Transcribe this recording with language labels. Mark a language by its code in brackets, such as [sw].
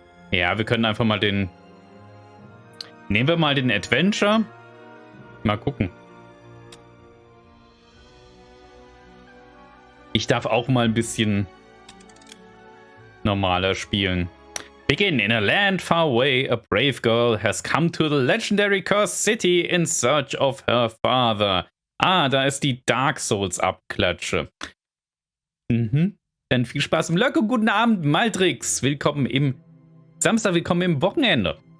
[de] Ja, wir können einfach mal den... Nehmen wir mal den Adventure. Mal gucken. Ich darf auch mal ein bisschen normaler spielen. [en] Begin. In a land far away, a brave girl has come to the legendary cursed city in search of her father. [de] Ah, da ist die Dark Souls Abklatsche. Dann viel Spaß im Lurk und guten Abend, Maltrix. Willkommen im Samstag, willkommen im Wochenende.